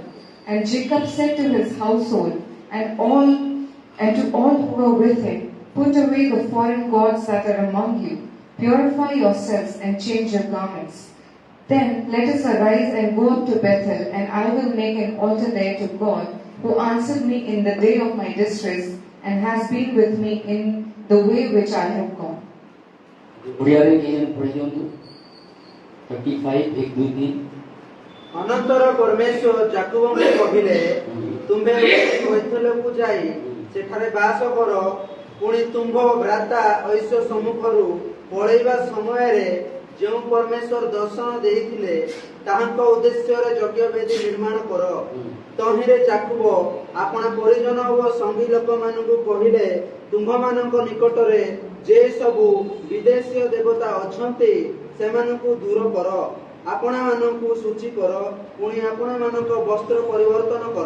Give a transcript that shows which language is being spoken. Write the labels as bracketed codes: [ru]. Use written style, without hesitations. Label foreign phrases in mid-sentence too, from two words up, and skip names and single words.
[en] And Jacob said to his household and to all who were with him, Put away the foreign gods that are among you, purify yourselves and change your garments. Then let us arise and go up to Bethel, and I will make an altar there to God, who answered me in the day of my distress, and has been with me in the way which I have gone. 35 1 2 3। [or] ଅନନ୍ତର ପରମେଶ୍ୱର जाकबଙ୍କୁ କହିଲେ ତୁମ୍ଭେ ବେଥେଲକୁ ଯାଇ ସେଠାରେ ବାସ କର। ପୁଣି ତୁମ୍ଭ ଭ୍ରାତା ଐଶ୍ୟ ସମ୍ମୁଖରୁ ପଳେଇବା ସମୟରେ ଯେଉଁ ପରମେଶ୍ୱର ଦର୍ଶନ ଦେଇଥିଲେ ତାହାଙ୍କ ଉଦ୍ଦେଶ୍ୟରେ ଯଜ୍ଞବେଦୀ ନିର୍ମାଣ କର। ତହିଁରେ ଯାକବ ଆପଣା ପରିଜନ ଓ ସଙ୍ଗୀ ଲୋକମାନଙ୍କୁ କହିଲେ ତୁମ୍ଭମାନଙ୍କ ନିକଟରେ ଯେ ସବୁ ବିଦେଶୀୟ ଦେବତା ଅଛନ୍ତି ସେମାନଙ୍କୁ ଦୂର କର, ଆପଣମାନଙ୍କୁ ଶୁଚି କର, ପୁଣି ଆପଣମାନଙ୍କ ବସ୍ତ୍ର ପରିବର୍ତ୍ତନ କର।